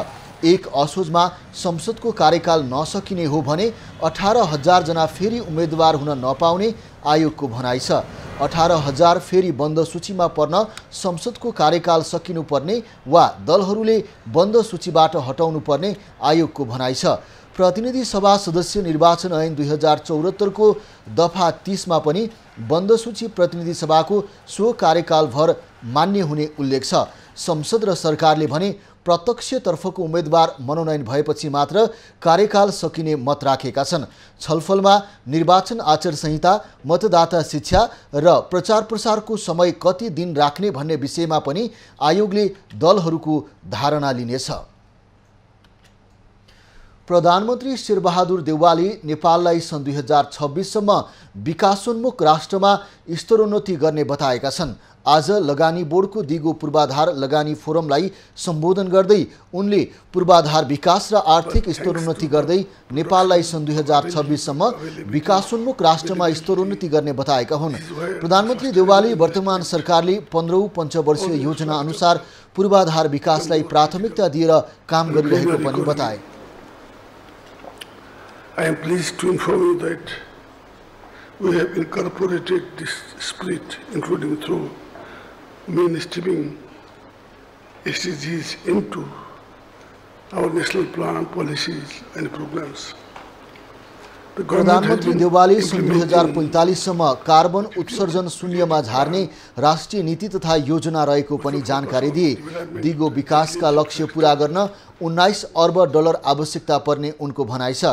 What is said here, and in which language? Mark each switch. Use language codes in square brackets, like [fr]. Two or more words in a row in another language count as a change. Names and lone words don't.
[ne] 1 असोजमा संसदको कार्यकाल नसकिने हो भने 18,000 जना फेरि उम्मेदवार हुन नपाउने आयोगको भनाइ छ। 18,000 फेरि बन्द सूचीमा पर्न संसदको कार्यकाल सकिनुपर्ने वा दलहरूले बन्द सूचीबाट हटाउनु पर्ने आयोगको भनाइ छ। प्रतिनिधि सभा सदस्य निर्वाचन ऐन 2074 को दफा 30 मा पनि बन्द सूची प्रतिनिधि सभाको सो कार्यकालभर मान्य हुने उल्लेख छ। संसद र सरकारले भने प्रत्यक्षतर्फको उम्मेदवार मनोनयन भएपछि मात्र कार्यकाल सकिने मत राखेका छन्। छलफलमा निर्वाचन आचार संहिता, मतदाता शिक्षा र प्रचार प्रसारको समय कति दिन राख्ने भन्ने विषयमा पनि आयोगले दलहरूको धारणा लिनेछ। प्रधानमन्त्री शेरबहादुर देउवाले नेपाललाई सन् 2026 सम्म विकासोन्मुख राष्ट्रमा स्तरोन्नति गर्ने बताएका छन्। आज लगानी बोर्डको दिगो पूर्वाधार लगानी फोरमलाई सम्बोधन गर्दै उनले पूर्वाधार विकास र आर्थिक स्तरोन्नति गर्दै नेपाललाई सन् 2026 सम्म विकासोन्मुख राष्ट्रमा स्तरोन्नति गर्ने बताएका हुन्। प्रधानमन्त्री देउवाले वर्तमान सरकारले 15औं पञ्चवर्षीय योजना अनुसार पूर्वाधार विकासलाई प्राथमिकता दिएर काम गरिरहेको पनि बताए। [en] I am pleased to inform you that We have incorporated this spirit, including through mainstreaming SDGs into our national plan, policies and programs. [ne] प्रधानमन्त्री देउवाले सन् 2045सम्म कार्बन उत्सर्जन शून्यमा झार्ने राष्ट्रिय नीति तथा योजना रहेको पनि जानकारी दिए। दिगो विकासका लक्ष्य पूरा गर्न 19 अर्ब डलर आवश्यकता पर्ने उनको भनाइ छ।